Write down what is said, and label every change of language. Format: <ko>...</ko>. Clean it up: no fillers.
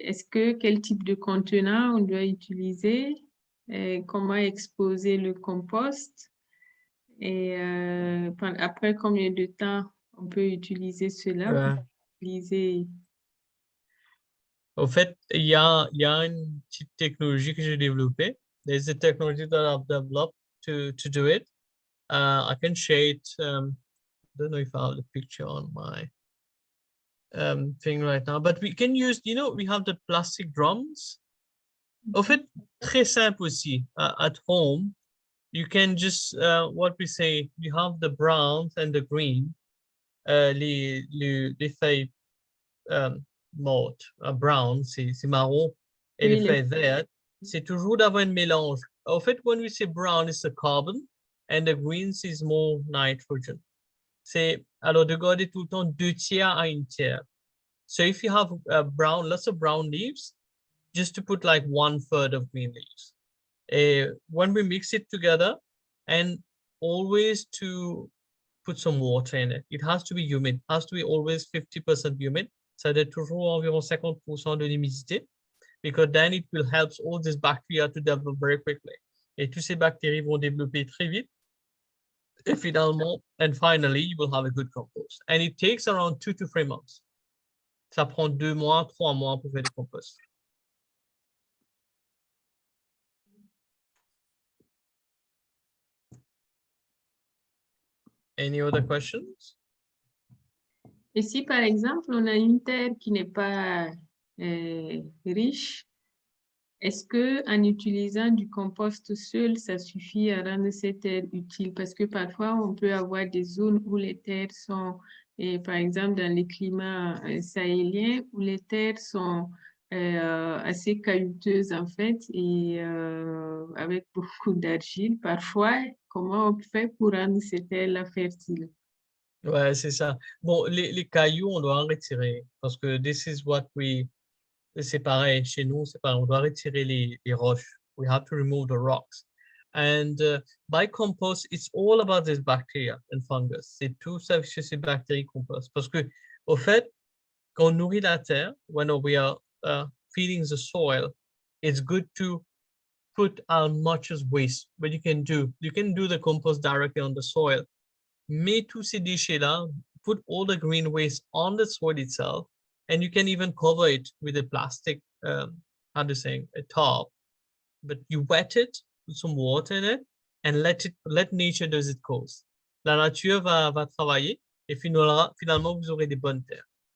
<fr>quel type de contenant on doit utiliser, comment exposer le compost et après combien de temps on peut utiliser cela pour utiliser. Au fait, il y a une petite technologie que j'ai développée.</fr> <en>There's a technology that I've developed to do it. I can share it. Don't know if I have the picture on my thing right now, but we can use, you know, we have the plastic drums.</en> <fr>Au fait, très simple aussi.</fr> <en>At home, you can just, what we say, you have the browns and the green,</en> <fr>les feuilles mortes,</fr> <en>brown,</en> <fr>c'est marron, et Oui, les feuilles vertes, c'est toujours d'avoir un mélange. Au fait,</fr> <en>when we say brown, it's the carbon, and the greens is more nitrogen.</en> <fr>C'est, alors, de garder tout le temps 2/3 à 1/3.</fr> <en>So if you have brown, lots of brown leaves, just to put like 1/3 of green leaves. When we mix it together, and always to put some water in it. It has to be humid. It has to be always 50% humid.</en> <fr>Ça doit être toujours environ 50% de l'humidité,</fr> <en>because then it will help all these bacteria to develop very quickly.</en> <fr>Et toutes ces bactéries vont développer très vite. Et finalement,</fr> <en>and finally, you will have a good compost. And it takes around 2 to 3 months.</en> <fr>Ça prend 2 mois, 3 mois pour faire du compost.</fr> <en>Any other questions?</en> <fr>Et si par exemple on a une terre qui n'est pas riche, est-ce que en utilisant du compost seul, ça suffit à rendre cette terre utile? Parce que parfois on peut avoir des zones où les terres sont, par exemple dans les climats sahéliens, où les terres sont assez caillouteuses en fait et avec beaucoup d'argile. Parfois, comment on fait pour rendre ces terres-là fertiles? Ouais, c'est ça. Bon, les cailloux, on doit en retirer parce que</fr> <en>this is what we,</en> <fr>c'est pareil, chez nous, c'est pareil, on doit retirer les roches.</fr> <en>We have to remove the rocks. And by compost, it's all about this bacteria and fungus.</en> <fr>C'est tout ça chez ces bactéries compost. Parce que, au fait, quand on nourrit la terre,</fr> <en>when we are feeding the soil, it's good to put as much as waste, but you can do the compost directly on the soil.</en> <fr>Mets tous ces déchets-là,</fr> <en>put all the green waste on the soil itself, and you can even cover it with a plastic, how to say, a top, but you wet it, put some water in it, and let nature does its course.</en> <fr>La nature va travailler, et finalement, vous aurez des bonnes terres.</fr>